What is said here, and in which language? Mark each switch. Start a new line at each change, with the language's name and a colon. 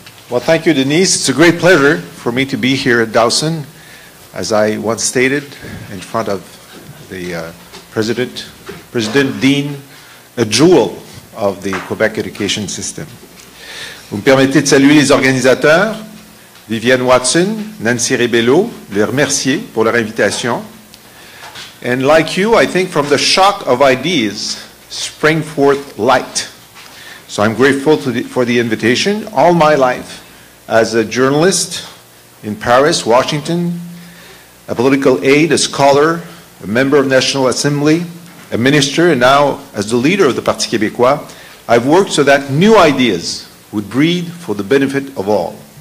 English: Well, thank you, Denise. It's a great pleasure for me to be here at Dawson. As I once stated in front of the President Dean, a jewel of the Quebec education system.
French: Vous me permettez de saluer les organisateurs, Vivienne Watson, Nancy Rebello, les remercier pour leur invitation.
English: And like you, I think from the shock of ideas sprang forth light. So I'm grateful for the invitation. All my life, as a journalist in Paris, Washington, a political aide, a scholar, a member of National Assembly, a minister, and now as the leader of the Parti Québécois, I've worked so that new ideas would breed for the benefit of all.